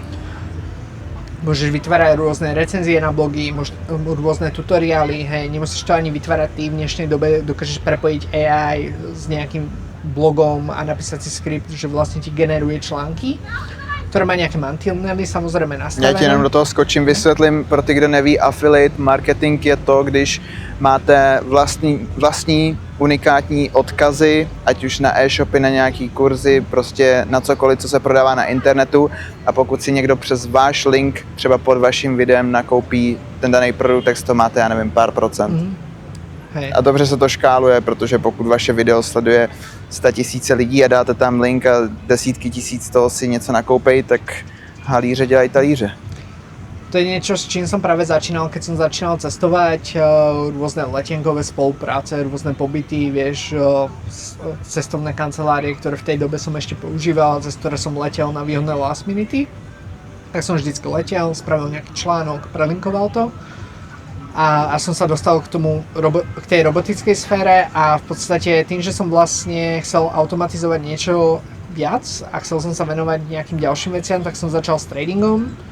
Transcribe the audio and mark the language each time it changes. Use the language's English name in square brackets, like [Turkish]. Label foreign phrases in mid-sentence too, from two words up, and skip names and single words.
[Slovak] Môžeš vytvárať rôzne recenzie na blogy, rôzne tutoriály, hej, nemusíš to ani vytvárať ty, v dnešnej dobe dokážeš prepojiť AI s nejakým blogom a napísať si skript, že vlastne ti generuje články, ktoré má nejaké mantinely samozrejme nastavené. [Czech] Já ti jenom do toho skočím, vysvětlím pro ty, kdo neví, [English] affiliate marketing [Czech] je to, když máte vlastní unikátní odkazy, ať už na e-shopy, na nějaký kurzy, prostě na cokoliv, co se prodává na internetu a pokud si někdo přes váš link třeba pod vaším videem nakoupí ten daný produkt, tak to máte, já nevím, pár procent. [Slovak] Hej. [Czech] A dobře se to škáluje, protože pokud vaše video sleduje 100 000 lidí a dáte tam link a desítky tisíc toho si něco nakoupej, tak halíře dělají talíře. [Slovak] To je niečo, s čím som práve začínal, keď som začínal cestovať, rôzne letenkové spolupráce, rôzne pobyty, vieš, cestovné kancelárie, ktoré v tej dobe som ešte používal, cez ktoré som letel na výhodné [English] last minute. [Slovak] Tak som vždycky letel, spravil nejaký článok, prelinkoval to. A som sa dostal k tej robotickej sfére a v podstate tým, že som vlastne chcel automatizovať niečo viac a chcel som sa venovať nejakým ďalším veciam, tak som začal s tradingom.